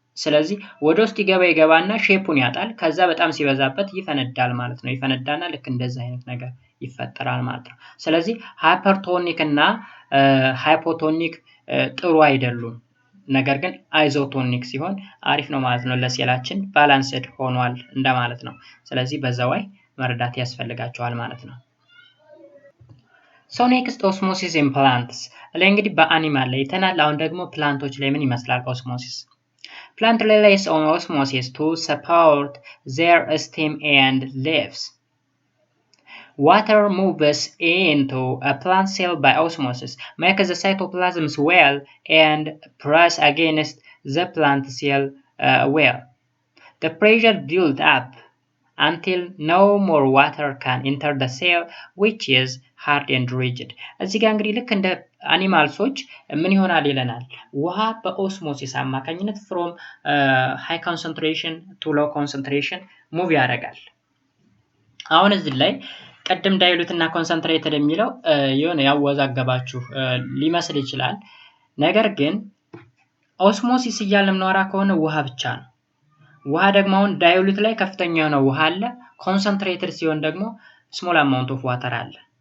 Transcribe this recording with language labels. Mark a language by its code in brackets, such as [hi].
[am] ስለዚህ ወደ ውስጥ ይገባና ሼፑን ያጣል። ከዛ በጣም ሲበዛበት ይፈነዳል ማለት ነው። ይፈነዳና ልክ እንደዚህ አይነት ነገር ይፈጠራል ማለት ነው። ስለዚህ ሃይፐርቶኒክ እና ሃይፖቶኒክ ጥሩ አይደሉም። ነገር ግን አይዞቶኒክ ሲሆን አሪፍ ነው ማለት ነው። ለሴላችን ባላንስድ ሆኗል እንደማለት ነው። ስለዚህ በዛው ላይ መረዳት ያስፈልጋቸዋል ማለት ነው። [en] So next osmosis in plants [am] ላይ እንግዲህ በአኒማል ላይ ተናል። አሁን ደግሞ ፕላንቶች ላይ ምን ይመስላል ኦስሞሲስ? [en] Plant relies on osmosis to support their stem and leaves. Water moves into a plant cell by osmosis, makes the cytoplasm swell and press against the plant cell well. The pressure builds up until no more water can enter the cell, which is hard and rigid. [am] እዚህ ጋር እንግዲህ ልክ እንደ አኒማልሶች ምን ይሆናል ይለናል። ውሃ በኦስሞሲስ አማካኝነት [en] from high concentration to low concentration [am] ሙቭ ያደርጋል። አሁን እዚህ ላይ ቀደም ዳይሉት እና ኮንሰንትሬትድ የሚለው የሆነ ያወዛገባችሁ ሊመስል ይችላል። ነገር ግን ኦስሞሲስ እያልን ምንወራ ከሆነ ውሃ ብቻ ነው። ውሃ ደግሞ አሁን ዳይሉት ላይ ከፍተኛ የሆነ ውሃ አለ። ኮንሰንትሬትድ ሲሆን ደግሞ ስሞል አማውንት ኦፍ ዋተር አለ።